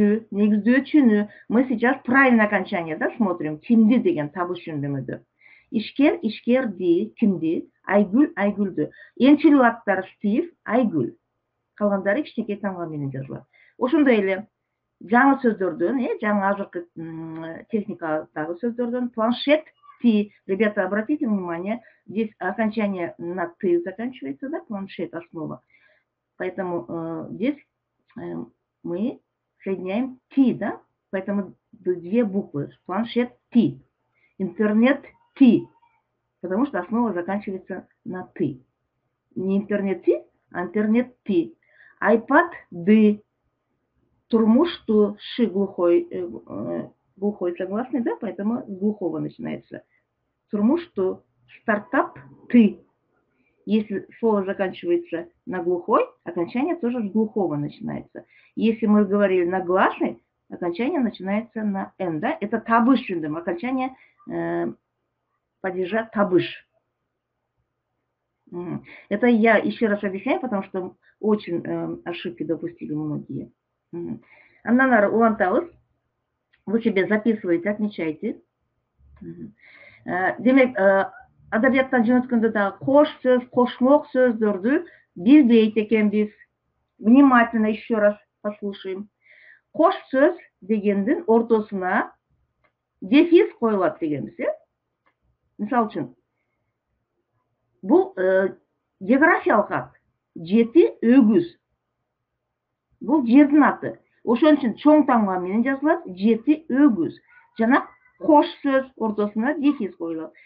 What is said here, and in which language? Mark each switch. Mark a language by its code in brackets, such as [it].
[ru] Негиздөөчүнү мы сейчас правильное окончание, да, смотрим. [ky] Кимди деген табыш жөндөмөдө. Ишкер, ишкерди, кимди, Айгүл, Айгүлдү. Эң чыгуу аттар Стив, Айгүл. Калгандары кичинекей тамга менен жазылат. Ошондой эле жаңы сөздөрдөн, жаңы азыркы техникадагы сөздөрдөн планшет, ти. [ru] Ребята, обратите внимание, здесь окончание на ты заканчивается, да, планшет, основа. Поэтому здесь мы соединяем ти, да, поэтому две буквы. Планшет ти, интернет ти, потому что основа заканчивается на ты. Не интернет ти, а интернет ти. Айпад ды, турмушту ши глухой, глухой согласный, да, поэтому с глухого начинается. Турмушту стартап ты. Если слово заканчивается на глухой, окончание тоже с глухого начинается. Если мы говорили на гласный, окончание начинается на «н». Да? Это табыш жөндөм, окончание падежа табыш. Это я еще раз объясняю, потому что очень ошибки допустили многие. [ky] Аннан улантабыз. [ru] Вы себе записываете, отмечайте. [ky] Демек, адабияттан жөнөткөндө да кош сөз, кошмок сөздөрдү билбейт экенбиз. [ru] Внимательно еще раз послушаем. [ky] Кош сөз дегендин ортосуна дефис коюлат дегенбиз, мисалы үчүн, бул географиялык ат. Жети өгүз. Бул жердин аты. Ошон үчүн чоң тамга менен жазылат жети өгүз. Жана кош сөз ортосуна дефис коюлат.